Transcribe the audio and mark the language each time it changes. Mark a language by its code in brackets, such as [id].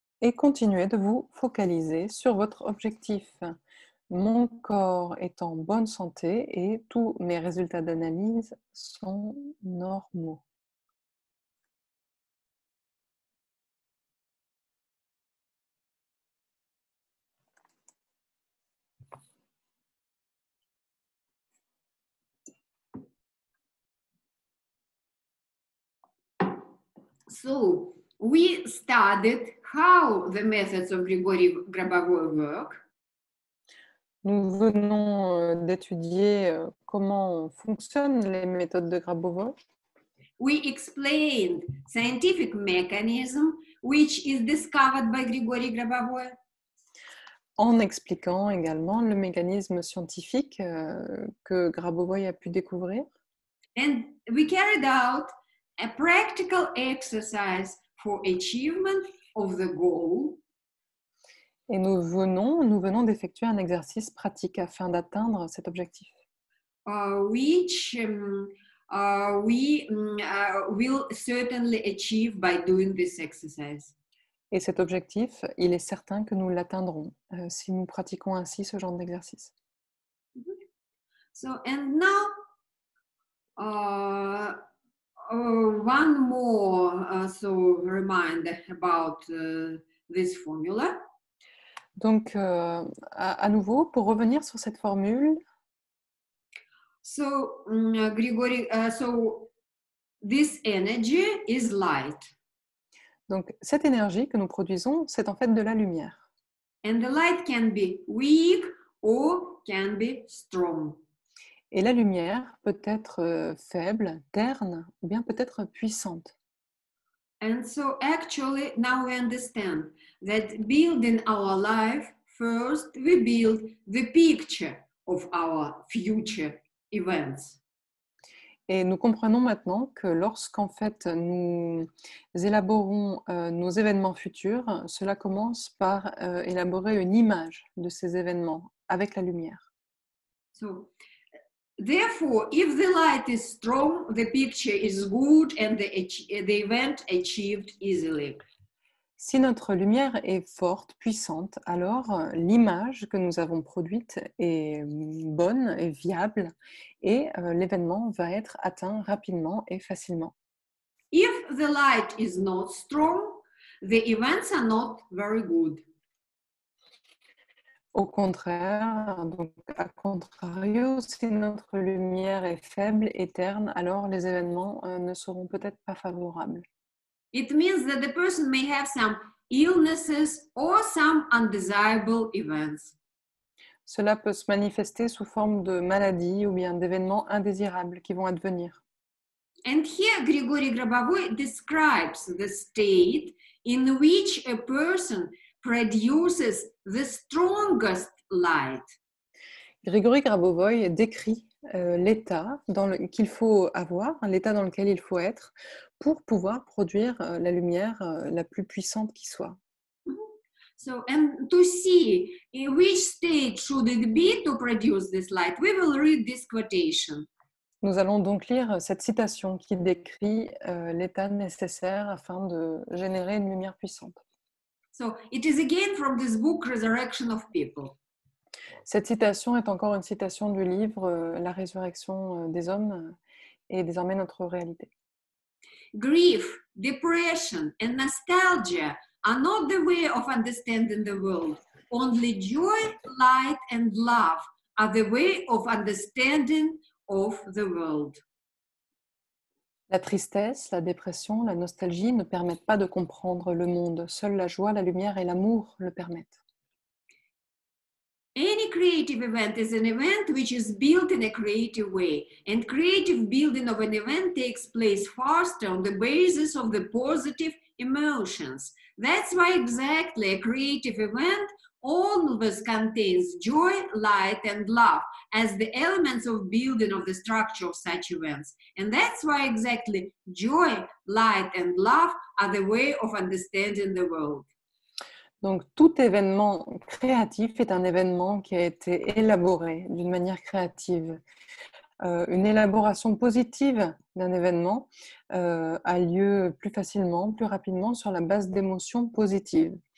[fr] et continuez de vous focaliser sur votre objectif. Mon corps est en bonne santé et tous mes résultats d'analyse sont normaux. [en] So we studied how the methods of Grigory Grabovoy work. [fr] Nous venons d'étudier comment fonctionnent les méthodes de Grabovoi. [en] We explained scientific mechanism which is discovered by Grigory Grabovoy. [fr] En expliquant également le mécanisme scientifique que Grabovoi a pu découvrir. [en] And we carried out a practical exercise for achievement of the goal. [fr] Et nous venons d'effectuer un exercice pratique afin d'atteindre cet objectif. [en] Which we will certainly achieve by doing this exercise. [fr] Et cet objectif, il est certain que nous l'atteindrons si nous pratiquons ainsi ce genre d'exercice. [en] So, and now one more reminder about this formula. [fr] Donc, à nouveau, pour revenir sur cette formule, [en] So, Grigory, so this energy is light. [fr] donc cette énergie que nous produisons, c'est en fait de la lumière. [en] And the light can be weak or can be strong. [fr] Et la lumière peut être faible, terne, ou bien peut-être puissante. [en] And so actually now we understand that building our life, first we build the picture of our future events. [fr] Et nous comprenons maintenant que lorsqu'en fait nous élaborons nos événements futurs, cela commence par élaborer une image de ces événements avec la lumière. [en] So therefore, if the light is strong, the picture is good and the event achieved easily. [fr] Si notre lumière est forte, puissante, alors l'image que nous avons produite est bonne et viable et l'événement va être atteint rapidement et facilement. [en] If the light is not strong, the events are not very good. [fr] Au contraire, donc à contrario, si notre lumière est faible et terne, alors les événements ne seront peut-être pas favorables. [en] It means that the person may have some illnesses or some undesirable events. [fr] Cela peut se manifester sous forme de maladies ou bien d'événements indésirables qui vont advenir. [en] And here Grigory Grabovoy describes the state in which a person produces the strongest light. [fr] Grigory Grabovoy décrit l'état qu'il faut avoir, l'état dans lequel il faut être pour pouvoir produire la lumière la plus puissante qui soit. [en] So, and to see in which state should it be to produce this light, we will read this quotation. [fr] Nous allons donc lire cette citation qui décrit l'état nécessaire afin de générer une lumière puissante. [en] So, it is again from this book, Resurrection of People. [fr] Cette citation est encore une citation du livre La résurrection des hommes et désormais notre réalité. [en] Grief, depression, and nostalgia are not the way of understanding the world. Only joy, light, and love are the way of understanding of the world. [fr] La tristesse, la dépression, la nostalgie ne permettent pas de comprendre le monde. Seule la joie, la lumière et l'amour le permettent. [en] Any creative event is an event which is built in a creative way, and creative building of an event takes place faster on the basis of the positive emotions. That's why exactly a creative event always contains joy, light, and love as the elements of building of the structure of such events. And that's why exactly joy, light, and love are the way of understanding the world. [fr] Donc, tout événement créatif est un événement qui a été élaboré d'une manière créative. Une élaboration positive d'un événement a lieu plus facilement, plus rapidement sur la base d'émotions positives.